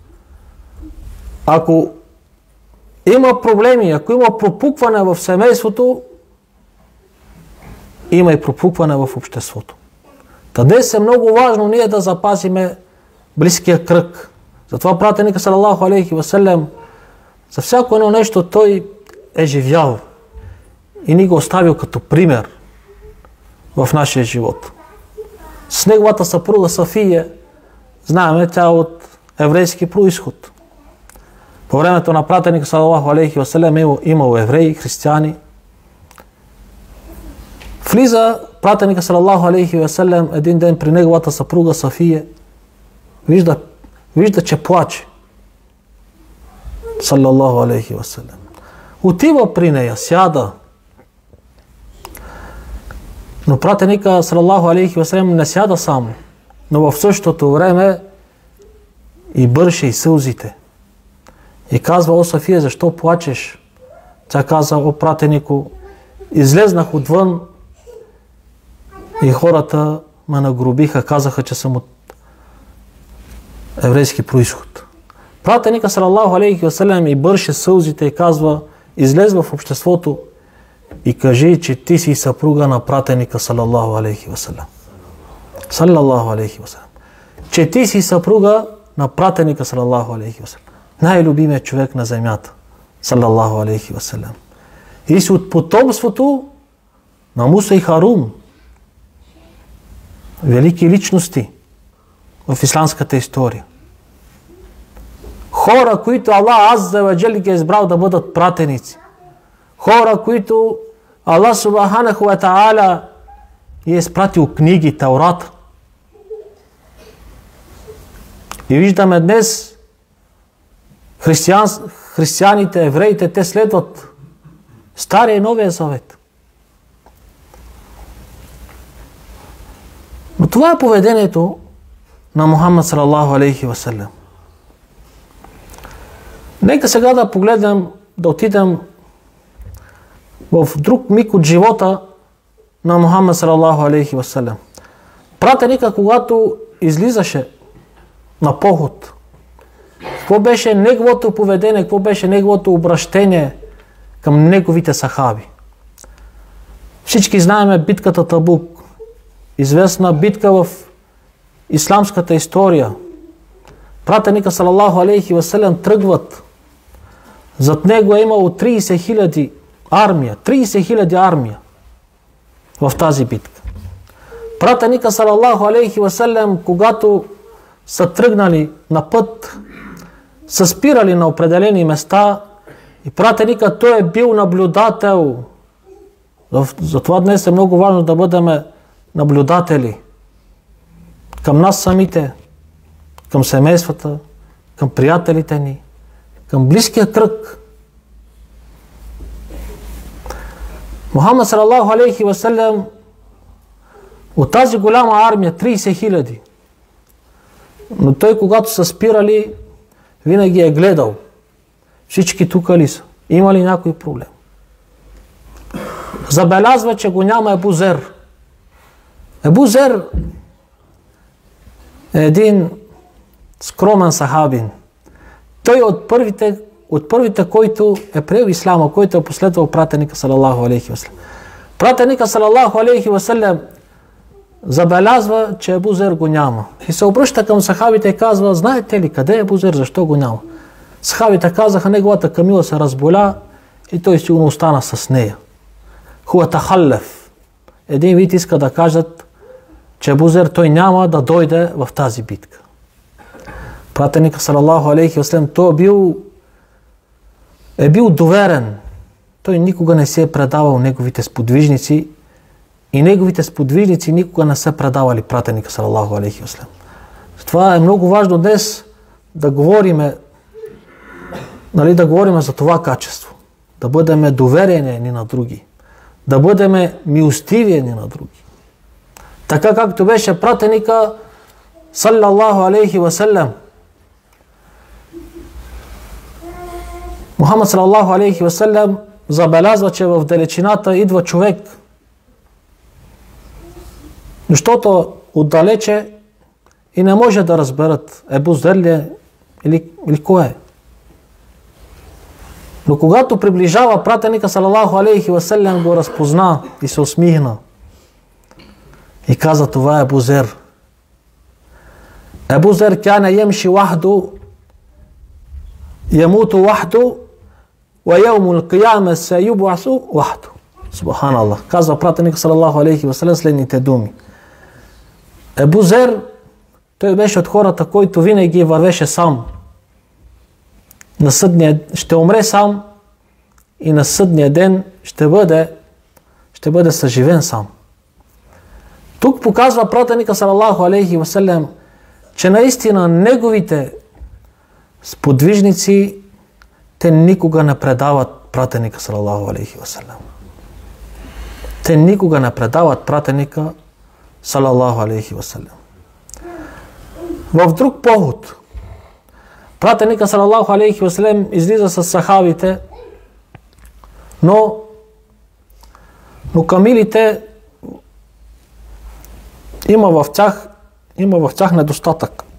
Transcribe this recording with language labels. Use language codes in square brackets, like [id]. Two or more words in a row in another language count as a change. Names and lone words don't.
[bg] Ако има проблеми, ако има пропукване в семейството, има и пропукване в обществото. Та днес е много важно ние да запазиме близкия кръг. Затова пратеника [ar] صلى الله عليه وسلم [bg] за всяко едно нещо той е живял и ни го оставил като пример в нашия живот. С неговата съпруга Сафия, знаем, тя е от еврейски произход. По времето на пратеника [ar] صلى الله عليه وسلم [bg] имало евреи, християни. Влиза пратеника [ar] صلى الله عليه وسلم [bg] един ден при неговата съпруга Сафия. Вижда, че плаче. [ar] صلى الله عليه وسلم. [bg] Отива при нея, сяда. Но пратеника [ar] صلى الله عليه وسلم [bg] не сяда само, но в същото време и бърше и сълзите. И казва: о Сафия, защо плачеш? Тя каза: о пратенико, излезнах отвън и хората ме нагробиха, казаха, че съм от еврейски произход. Пратеника [ar] صلى الله عليه وسلم [bg] и бърше сълзите и казва: излез в обществото и кажи, че ти си съпруга на пратеника [ar] صلى الله عليه وسلم. صلى الله عليه وسلم. [bg] Че ти си съпруга на пратеника [ar] صلى الله عليه وسلم. [bg] Най-любимият човек на земята. [ar] صلى الله عليه وسلم. [bg] И си от потомството на Муса и Харун. Велики личности в исламската история. Хора, които Аллах [ar] عز وجل [bg] ги е избрал да бъдат пратеници. Хора, които Аллах [ar] سبحانه وتعالى [bg] е изпратил книги, Таурата. И виждаме днес християните, евреите, те следват Стария и Новия Завет. Но това е поведението на Мухаммад [ar] صلى الله عليه وسلم. [bg] Нека сега да погледнем, да отидем в друг миг от живота на Мухаммад [ar] صلى الله عليه وسلم. [bg] Пратеника, когато излизаше на поход, какво беше неговото поведение, какво беше неговото обращение към неговите сахаби? Всички знаем битката Табук, известна битка в исламската история. Пратеника [ar] صلى الله عليه وسلم [bg] тръгват. Зад него е имало 30 000 армия. 30 000 армия в тази битка. Пратеника [ar] صلى الله عليه وسلم, [bg] когато са тръгнали на път, са спирали на определени места и пратеника той е бил наблюдател. Затова днес е много важно да бъдем наблюдатели към нас самите, към семействата, към приятелите ни, към близкия кръг. Мухаммад [ar] صلى الله عليه وسلم [bg] от тази голяма армия, 30 000, но той, когато са спирали, винаги е гледал всички тук ли са, има ли някой проблем. Забелязва, че го няма Ебу Зер. Ебу Зер е един скромен сахабин. Той от първите, който е приел исляма, който е последвал пратеника [ar] صلى الله عليه وسلم. [bg] Пратеника [ar] صلى الله عليه وسلم [bg] забелязва, че Ебу Зер го няма. И се обръща към сахабите и казва: знаете ли къде е Ебу Зер, защо го няма? Сахабите казаха: неговата камила се разболя и той сигурно остана с нея. [ar] هو تخلف. [bg] Един вид иска да кажат, че Ебу Зер той няма да дойде в тази битка. Пратеника [ar] صلى الله عليه وسلم, [bg] той е бил доверен. Той никога не се е предавал неговите сподвижници и неговите сподвижници никога не са предавали пратеника [ar] صلى الله عليه وسلم. [bg] Това е много важно днес да говорим, да говорим за това качество. Да бъдем доверени ни на други. Да бъдем милостиви ни на други. Така както беше пратеника [ar] صلى الله عليه وسلم. [bg] Мухаммад [ar] صلى الله عليه وسلم [bg] забелязва, че в далечината идва човек. Защото отдалече и не може да разберат Ебу Зер ли е или кой е. Но когато приближава, пратеника [ar] صلى الله عليه وسلم [bg] го разпозна и се усмихна. И каза: това е Ебу Зер. [ar] أبو ذر كان يمشي وحده، يموت وحده، ويوم القيامة يبعث وحده. [bg] Субханаллах. Казва пратеника [ar] صلى الله عليه وسلم [bg] следните думи. Ебу Зер, той беше от хората, който винаги вървеше сам. На съдния ще умре сам и на съдния ден ще бъде съживен сам. Тук показва пратеника [ar] صلى الله عليه وسلم, [bg] че наистина неговите сподвижници, те никога не предават пратеника [ar] صلى الله عليه وسلم. [bg] Те никога не предават пратеника [ar] صلى الله عليه وسلم. [bg] В друг поход пратеника [ar] صلى الله عليه وسلم [bg] излиза с сахабите, но камилите има в тях недостатък.